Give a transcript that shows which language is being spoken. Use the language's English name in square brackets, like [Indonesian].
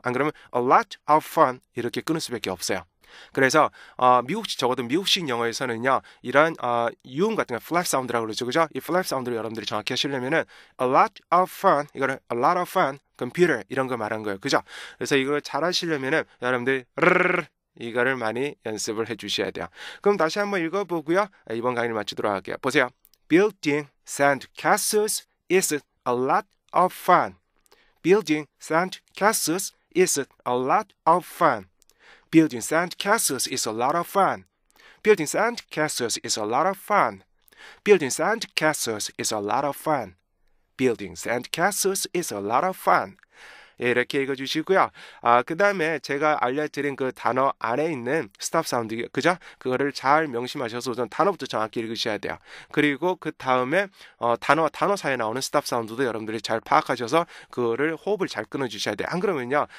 [Korean] 안 그러면 [English] a lot of fun [Korean] 이렇게 끊을 수밖에 없어요. 그래서 적어도 미국식 영어에서는요 이런 유음 같은 거 flap 사운드라고 그러죠, 그죠? 이 flap 사운드를 여러분들이 정확히 하시려면은 [English] a lot of fun [Korean] 이거는 [English] a lot of fun computer [Korean] 이런 거 말한 거예요, 그죠? 그래서 이걸 잘 하시려면은 여러분들이 이거를 많이 연습을 해주셔야 돼요. 그럼 다시 한번 읽어보고요. 이번 강의를 마치도록 할게요. 보세요. [English] Building sand castles is a lot of fun. Building sand castles is a lot of fun. Building sand castles is a lot of fun. Building sand castles is a lot of fun. Building sand castles is a lot of fun. Building sand castles is a lot of fun. [Korean] 이렇게 읽어주시고요. 그 다음에 제가 알려드린 그 단어 안에 있는 스탑 사운드, 그죠? 그거를 잘 명심하셔서 우선 단어부터 정확히 읽으셔야 돼요. 그리고 그 다음에 단어와 단어 사이에 나오는 스탑 사운드도 여러분들이 잘 파악하셔서 그거를 호흡을 잘 끊어주셔야 돼요. 안 그러면요.